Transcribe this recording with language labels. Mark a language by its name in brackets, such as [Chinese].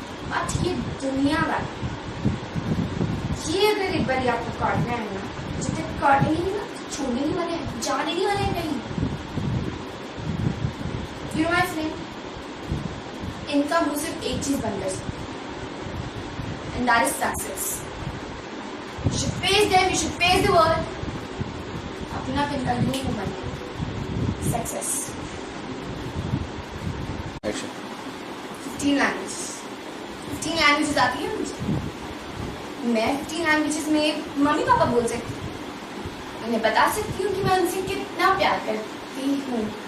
[Hindi] But ये दुनिया वाला, ये अगर एक बार आपको काटना है ना, जब तक काटेंगे नहीं ना तो छोड़ने नहीं वाले हैं, जाने नहीं वाले हैं कहीं। [English] You know my friend, [Hindi] इनका मुंह सिर्फ एक चीज बंद कर सकती है, [English] and that is success. You should face them, you should face the world. [Hindi] अपना इनका यूं मुंह बंद कर, success. [English] Action. 15 languages. [Hindi] 15 languages आती है मुझे. मैं 15 languages में मम्मी पापा बोल सकती हूँ. उन्हें बता सकती हूँ कि मैं उनसे कितना प्यार करती हूँ.